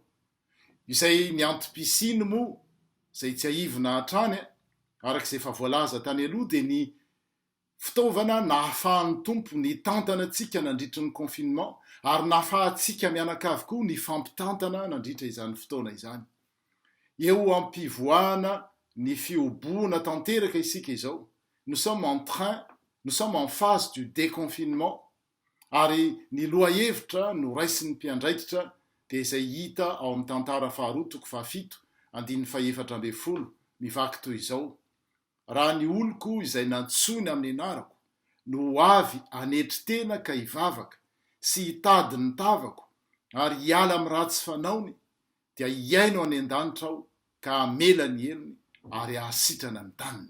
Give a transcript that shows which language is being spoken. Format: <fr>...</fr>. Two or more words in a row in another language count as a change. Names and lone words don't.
<mg>Izay ny antom-pisiny moa, izay tsy ahivona hatrany, arak'izay efa voalaza tany aloha dia ny fitaovana nahafahan'ny tompo ny tantana antsika nandritra ny confinement, ary nahafahantsika mianakavy koa ny fampitantana nandritra izany fotoana izany. Eo ampivoahana ny fioboana tanteraka isika izao.</mg> <fr>Nous sommes en phase du déconfinement,</fr> <mg>ary ny lohahevitra no raisin'ny mpiandraikitra dia izay hita ao amin'ny tantara faharoa toko fahafito andininy fahaefatra ambin'ny folo mivaky toy izao. Raha ny oloko izay nantsony amin'ny anarako no avy anetry tena ka hivavaka sy hitady ny tavako ary hiala amin'ny ratsy fanaony, dia hiaino any an-danitra aho ka hamela ny helony ary ahasitrana ny taniny.</mg>